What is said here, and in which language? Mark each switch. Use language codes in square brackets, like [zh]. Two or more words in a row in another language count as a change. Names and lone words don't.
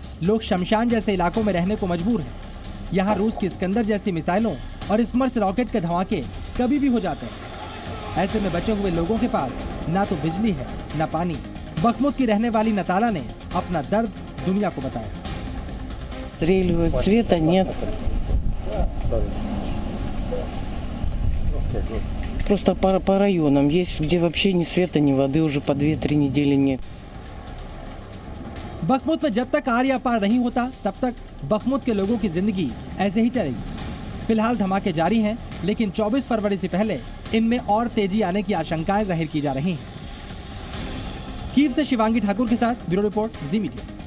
[hi] लोग शमशान जैसे इलाकों में रहने को मजबूर हैं। यहाँ रूस की इस्कंदर जैसी मिसाइलों और स्मर्श रॉकेट के धमाके कभी भी हो जाते हैं। ऐसे में बचे हुए लोगों के पास ना तो बिजली है ना पानी। बखमुत की रहने वाली नताला ने अपना दर्द दुनिया को बताया। [ru] Стреливают, света нет. Просто по районам есть, где вообще ни света, ни воды уже по 2-3 недели нет. [hi] बखमुत में जब तक आर या पार नहीं होता तब तक बखमुत के लोगों की जिंदगी ऐसे ही चलेगी। फिलहाल धमाके जारी हैं, लेकिन 24 फरवरी से पहले इनमें और तेजी आने की आशंकाएं जाहिर की जा रही हैं। कीव से शिवांगी ठाकुर के साथ [en] bureau report, [hi] जी मीडिया।